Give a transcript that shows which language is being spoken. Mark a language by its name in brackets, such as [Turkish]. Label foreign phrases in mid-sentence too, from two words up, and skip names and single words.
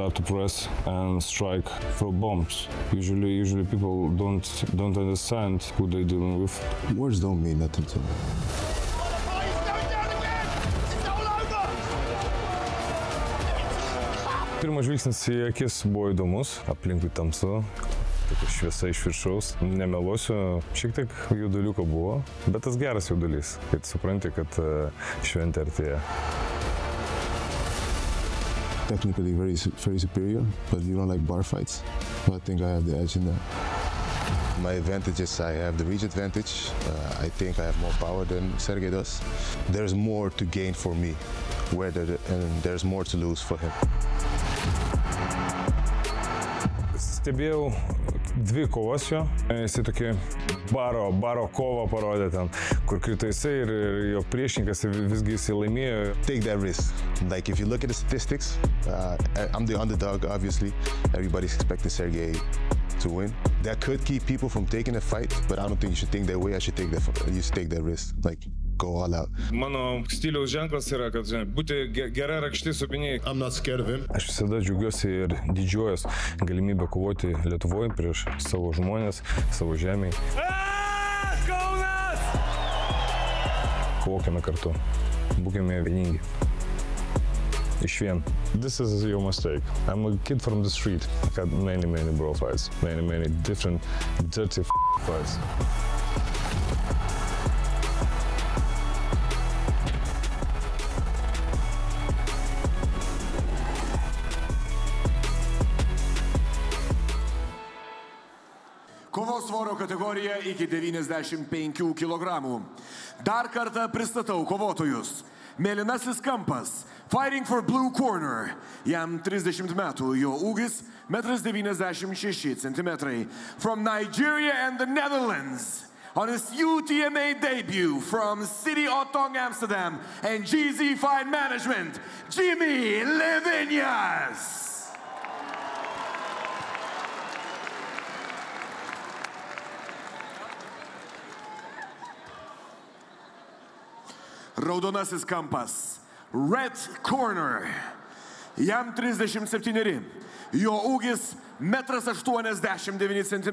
[English] to press and strike throw bombs, usually people don't understand who they're dealing with. Words don't mean nothing to me. [Lithuanian] Pirmas žvilgsnis į akis buvo įdomus, aplinkui tamsu, tokia šviesa iš viršaus. Nemeluosiu, šiek tiek jauduliuko buvo, bet tas geras jaudulys, kad supranti, kad šventė artėja. [English] Technically very superior, but you don't like bar fights. So I think I have the edge in that. My advantage is I have the reach advantage. I think I have more power than Sergey does. There's more to gain for me, and there's more to lose for him. [Lithuanian] Stebėjau dvi kovos jo, jisai tokį baro kovą parodė ten, kur krito jisai ir jo priešininkas visgi jisai laimėjo. [English] Take that risk. Like if you look at the statistics, I'm the underdog obviously. Everybody's expecting Sergey to win. That could keep people from taking a fight, but I don't think you should think that way. You should take that risk. Like go all out. [Lithuanian] Mano stiliaus ženklas yra, kad būti gera rakštis supiniai. [English] I'm not scared of him. [Lithuanian] Aš visada džiaugiuosi ir didžiuojas galimybę kovoti Lietuvoje prieš savo žmonės, savo žemėj. Kaunas! Kovokime kartu. Būkime vieningi. Išvien. [English] This is your mistake. I'm a kid from the street. I had many brawl fights. Many different dirty fights. [Lithuanian] Kovos svorio kategorija iki 95 kg. Dar kartą pristatau kovotojus. Mėlynasis kampas, [English] fighting for blue corner. [Lithuanian] Jam 30 metų, jo ūgis 1,96 cm. [English] From Nigeria and the Netherlands. On his UTMA debut from City Otong, Amsterdam and GZ Fight Management, Jimmy Levinas. [Lithuanian] Raudonasis kampas, [English] red corner. [Lithuanian] Jam 37, jo ūgis 1,89 cm.